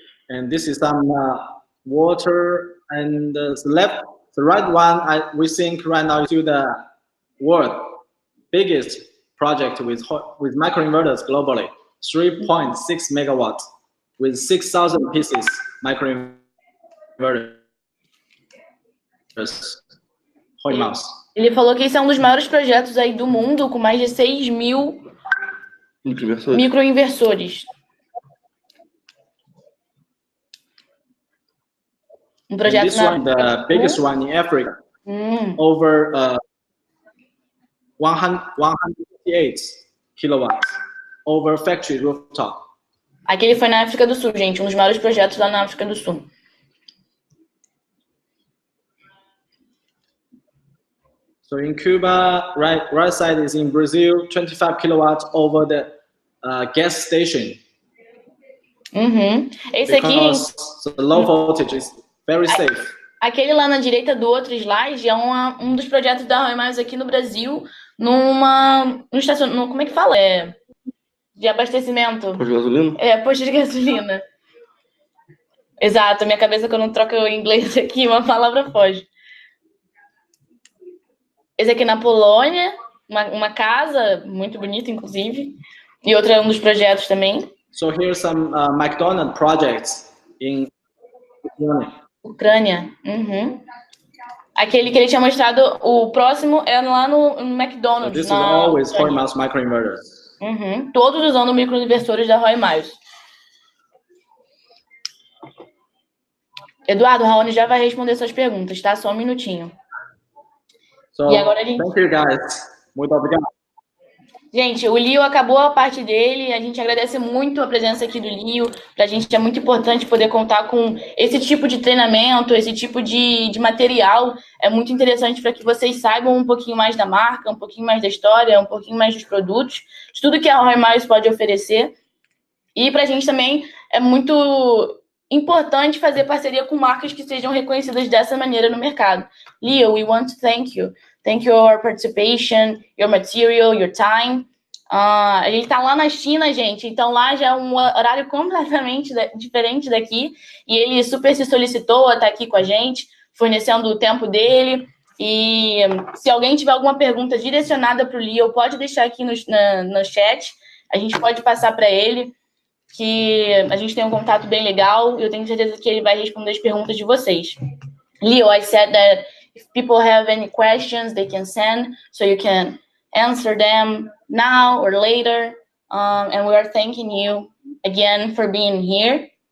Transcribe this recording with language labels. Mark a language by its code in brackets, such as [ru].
[en] And this is some water, and the right one we think right now is the world biggest project with microinverters globally, 3.6 megawatts with 6,000 pieces microinverters. Roy-Mouse. [pt] Ele falou que esse é um dos maiores projetos aí do mundo, com mais de 6 mil microinversores. Um projeto [en] this one, the biggest one in Africa, over 158 kilowatts over factory rooftop. [pt] Aquele foi na África do Sul, gente, um dos maiores projetos lá na África do Sul. [en] So in Cuba, right side is in Brazil, 25 kilowatts over the gas station. [pt] Esse aqui, [en] the low voltage is very safe. [pt] Aquele lá na direita do outro slide é um dos projetos da Roy-Miles aqui no Brasil, como é que fala? De abastecimento. Posto de gasolina? Posto de gasolina. Exato, minha cabeça quando troca o inglês aqui, uma palavra foge. Esse aqui na Polônia, uma casa muito bonita, inclusive, e outro é um dos projetos também. [en] So here's some McDonald's projects in [pt] Ucrânia. Aquele que ele tinha mostrado, o próximo é lá no McDonald's. [en] So this is always Roy-Miles microinverters. [pt] Todos usando microinversores da Roy-Miles. Eduardo, o Raoni já vai responder suas perguntas, tá? Só um minutinho. [en] So, [pt] e agora a gente... [en] Thank you, guys. [pt] Muito obrigado. Gente, o Leo acabou a parte dele, a gente agradece muito a presença aqui do Leo, pra gente é muito importante poder contar com esse tipo de treinamento, esse tipo de material, é muito interessante para que vocês saibam um pouquinho mais da marca, um pouquinho mais da história, um pouquinho mais dos produtos, de tudo que a Roy-Miles pode oferecer, e pra gente também é muito importante fazer parceria com marcas que sejam reconhecidas dessa maneira no mercado. [en] Leo, we want to thank you. Thank you for your participation, your material, your time. [pt] A gente tá lá na China, gente, então lá já é um horário completamente diferente daqui, e ele super se solicitou a estar aqui com a gente, fornecendo o tempo dele, e se alguém tiver alguma pergunta direcionada para o Leo, pode deixar aqui no chat, a gente pode passar para ele, que a gente tem um contato bem legal, e eu tenho certeza que ele vai responder as perguntas de vocês. [en] Leo, I said that if people have any questions, they can send, so you can answer them now or later. And we are thanking you again for being here.